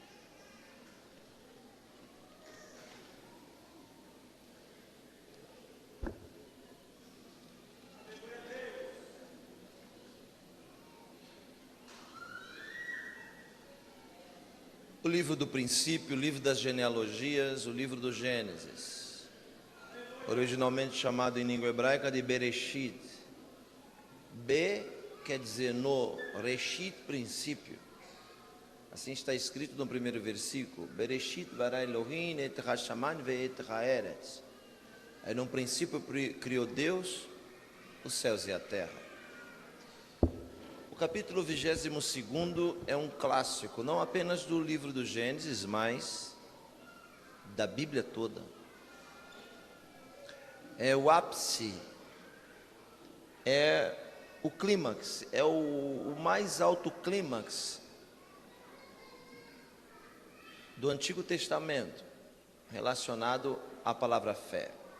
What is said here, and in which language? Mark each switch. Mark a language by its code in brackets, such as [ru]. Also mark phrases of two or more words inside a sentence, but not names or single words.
[pt] O livro do princípio, o livro das genealogias, o livro do Gênesis, originalmente chamado em língua hebraica de Bereshit. Quer dizer no, Reshit, princípio. Assim está escrito no primeiro versículo: [he] בראשית ברא אלהים את השמים ואת הארץ. [pt] Aí no princípio criou Deus os céus e a terra. O capítulo 22º é um clássico, não apenas do livro do Gênesis, mas da Bíblia toda. É o ápice, é o clímax, é o mais alto clímax do Antigo Testamento relacionado à palavra fé.